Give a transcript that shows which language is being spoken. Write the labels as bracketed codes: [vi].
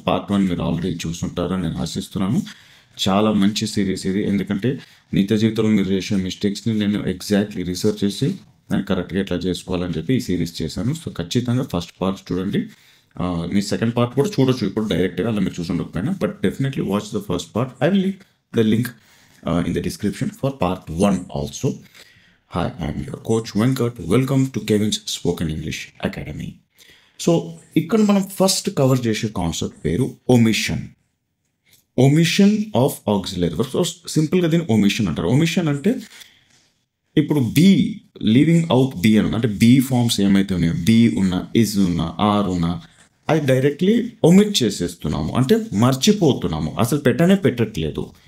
[te] Part 1 మీరు already చూసుంటారని నేను ఆశిస్తున్నాను. చాలా మంచి సిరీస్ ఇది, ఎందుకంటే నిత్య జీవితంలో మీరు చేసే మిస్టేక్స్ని నేను ఎగ్జాక్ట్లీ రీసెర్చ్ చేసి నేను కరెక్ట్గా ఎట్లా చేసుకోవాలని చెప్పి ఈ సిరీస్ చేశాను. సో ఖచ్చితంగా ఫస్ట్ పార్ట్ చూడండి. మీ సెకండ్ పార్ట్ కూడా చూడొచ్చు ఇప్పుడు డైరెక్ట్గా, అలా మీరు చూసుండకపోయినా, [en] But definitely watch the first part. I will leave the link in the description for part 1 also. Hi, I am your coach Venkat. Welcome to Kevin's Spoken English Academy. [te] So ఇక్కడ మనం first cover చేసే concept పేరు omission. Omission of auxiliary verb. So సింపుల్గా దీన్ని omission అంటారు. Omission అంటే ఇప్పుడు be, leaving out be అని, అంటే బీ ఫార్మ్స్ ఏమైతే ఉన్నాయో, బీ ఉన్న, ఇజ్ ఉన్న, ఆర్ ఉన్న, అది డైరెక్ట్లీ ఒమిట్ చేసేస్తున్నాము, అంటే మర్చిపోతున్నాము, అసలు పెట్టట్లేదు.